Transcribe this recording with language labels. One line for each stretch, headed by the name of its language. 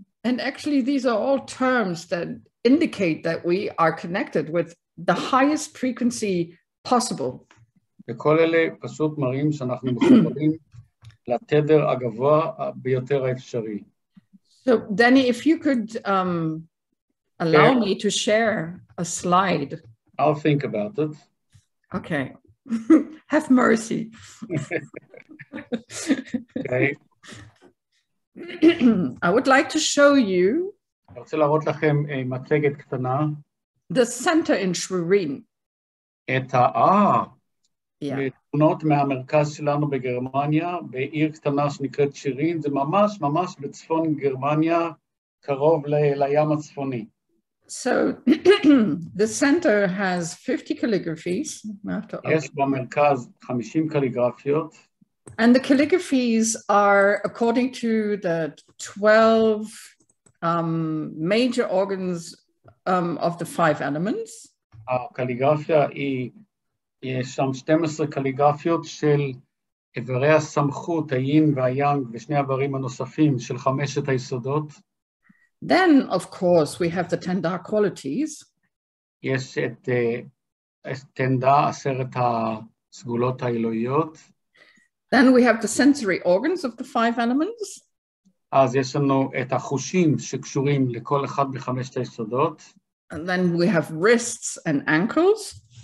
English: And actually these are all terms that indicate that we are connected with the highest frequency possible.
Hebrew: וכל אלה פשוט מראים שאנחנו מחוברים לתדר הגבוה ביותר האפשרי.
English: So Danny, if you could allow me to share a slide. I'll think about it. Okay. Have mercy. Okay. I would like to show you
Hebrew: אני רוצה להראות לכם מצגת קטנה.
English: the center in Schwerin.
Hebrew: את
English: Yeah.
Hebrew: תמונות מהמרכז שלנו בגרמניה, בעיר קטנה שנקראת שירין, זה ממש בצפון גרמניה, קרוב לים הצפוני.
English: So the center has 50 calligraphies.
Hebrew: יש במרכז 50 קליגרפיות.
English: And the calligraphies are according to the 12 major organs of the 5 elements.
Hebrew: הקליגרפיה יש שם 12 קליגרפיות של איברי הסמכות, היין והיאנג, ושני האיברים הנוספים של 5 היסודות.
English: Then, of course, we have the 10 dark qualities.
Hebrew: יש את תנדה, 10 הסגולות האלוהיות.
English: Then we have the sensory organs of the 5 elements.
Hebrew: אז יש לנו את החושים שקשורים לכל אחד בחמשת היסודות.
English: And then we have wrists and ankles.